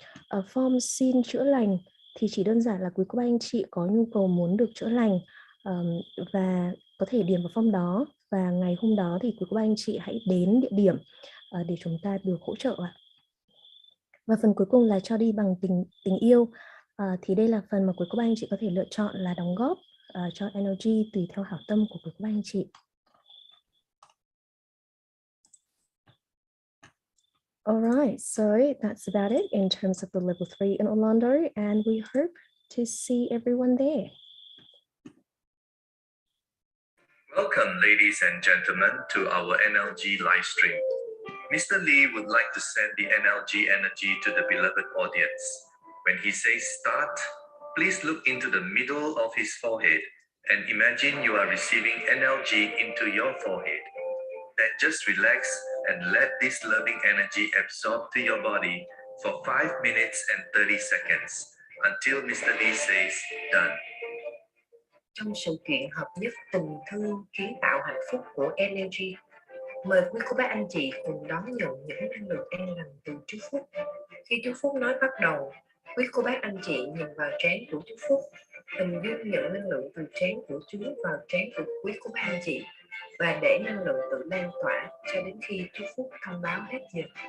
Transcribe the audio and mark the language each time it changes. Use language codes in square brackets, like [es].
[vi] Form xin chữa lành thì chỉ đơn giản là quý cô bác anh chị có nhu cầu muốn được chữa lành và có thể điền vào form đó, và ngày hôm đó thì quý cô bác anh chị hãy đến địa điểm để chúng ta được hỗ trợ ạ. Và phần cuối cùng là cho đi bằng tình yêu, thì đây là phần mà quý cô bác anh chị có thể lựa chọn là đóng góp cho NLG tùy theo hảo tâm của quý cô bác anh chị. [en] Alright, so that's about it in terms of the level 3 in Orlando, and we hope to see everyone there. Welcome, ladies and gentlemen, to our NLG live stream. Mr. Lee would like to send the NLG energy to the beloved audience. When he says start, please look into the middle of his forehead and imagine you are receiving NLG into your forehead. Then just relax and let this loving energy absorb to your body for 5 minutes and 30 seconds until Mr. Lee says done. [vi] Trong sự kiện hợp nhất tình thương kiến tạo hạnh phúc của NLG, mời quý cô bác anh chị cùng đón nhận những năng lượng an lành từ chú Phúc. Khi chú Phúc nói bắt đầu, Quý cô bác anh chị nhìn vào trán của chú Phúc, hình dung nhận năng lượng từ trán của chú vào trán của quý cô bác anh chị và để năng lượng tự lan tỏa cho đến khi chú Phúc thông báo hết giờ.